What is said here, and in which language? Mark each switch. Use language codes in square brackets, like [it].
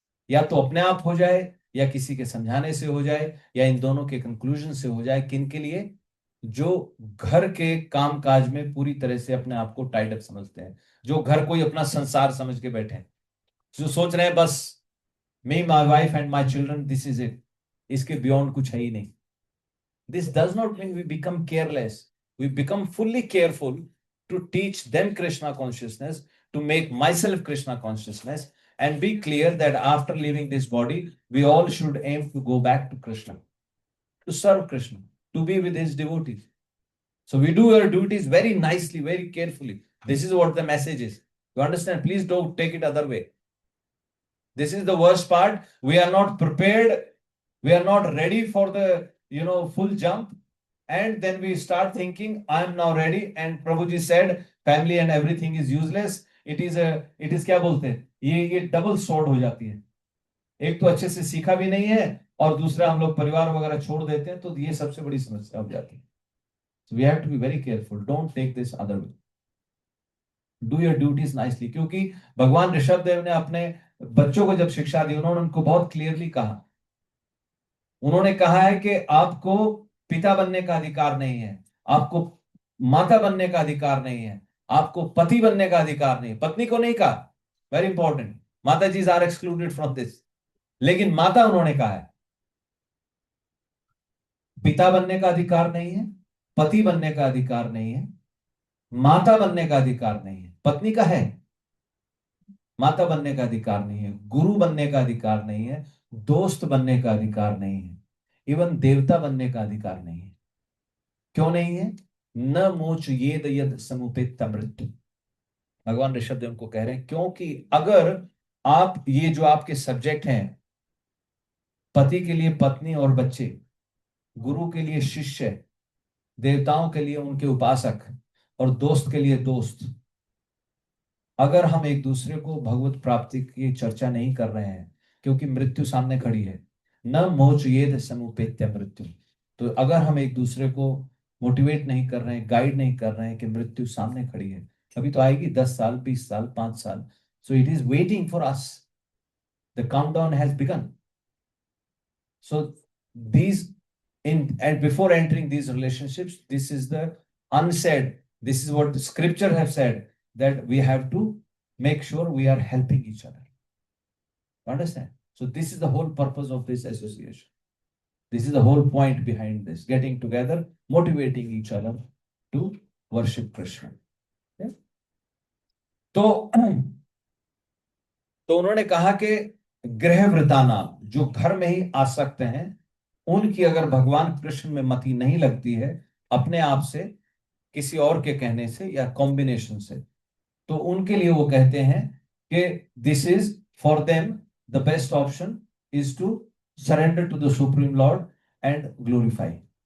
[hi] या तो अपने आप हो जाए, या किसी के समझाने से हो जाए, या इन दोनों के कंक्लूजन से हो जाए। किन के लिए? जो घर के कामकाज में पूरी तरह से अपने आप को टाइड अप समझते हैं, जो घर कोई अपना संसार समझ के बैठे हैं, जो सोच रहे हैं बस [en] me, my wife and my children, this is it. [hi] इसके beyond कुछ है ही नहीं. [en] This does not mean we become careless. We become fully careful to teach them Krishna consciousness, to make myself Krishna consciousness, and be clear that after leaving this body, we all should aim to go back to Krishna, to serve Krishna, to be with his devotees. So we do our duties very nicely, very carefully. This is what the message is. You understand? Please don't take it other way. This is the worst part. We are not prepared. We are not ready for the, full jump. And then we start thinking, I am now ready. And Prabhuji said, family and everything is useless. It is [hi] क्या बोलते हैं? ये double sword हो जाती है. एक तो अच्छे से सीखा भी नहीं है और दूसरा हम लोग परिवार वगैरह छोड़ देते हैं, तो ये सबसे बड़ी समस्या हो जाती है. [en] So we have to be very careful. Don't take this other way. Do your duties nicely. [hi] क्योंकि भगवान ऋषभ देव ने अपने बच्चों को जब शिक्षा दी, उन्होंने उनको बहुत क्लियरली कहा. उन्होंने कहा है कि आपको पिता बनने का अधिकार नहीं है, आपको माता बनने का अधिकार नहीं है, आपको पति बनने का अधिकार नहीं है. पत्नी को नहीं कहा, [en] Very important. [hi] माता जी [en] Are excluded from this. [hi] लेकिन माता उन्होंने कहा है, पिता बनने का अधिकार नहीं है, पति बनने का अधिकार नहीं है, माता बनने का अधिकार नहीं है. पत्नी का है, माता बनने का अधिकार नहीं है, गुरु बनने का अधिकार नहीं है, दोस्त बनने का अधिकार नहीं है, इवन देवता बनने का अधिकार नहीं है. क्यों नहीं है? [sa] न मोच येद यद समुपेत मृत्यु. [hi] भगवान ऋषभ देव को कह रहे हैं, क्योंकि अगर आप ये जो आपके सब्जेक्ट हैं, पति के लिए पत्नी और बच्चे, गुरु के लिए शिष्य, देवताओं के लिए उनके उपासक और दोस्त के लिए दोस्त, अगर हम एक दूसरे को भगवत प्राप्ति की चर्चा नहीं कर रहे हैं, क्योंकि मृत्यु सामने खड़ी है, [sa] न मोचयेद समुपेत्य मृत्यु, [hi] तो अगर हम एक दूसरे को मोटिवेट नहीं कर रहे हैं, गाइड नहीं कर रहे हैं कि मृत्यु सामने खड़ी है, अभी तो आएगी 10 साल, 20 साल, 5 साल. [en] So it is waiting for us. The countdown has begun. So these and before entering these relationships, this is the unsaid, this is what the scripture have said, that we have to make sure we are helping each other. Understand? So this is the whole purpose of this association. This is the whole point behind this, getting together, motivating each other to worship Krishna. Yeah? [hi] तो उन्होंने कहा कि गृहवृताना, जो घर में ही आसक्त हैं, उनकी अगर भगवान कृष्ण में मति नहीं लगती है, अपने आप से, किसी और के कहने से या कॉम्बिनेशन से, तो उनके लिए वो कहते हैं कि [en] This is for them the best option is to surrender to the supreme lord and glorify.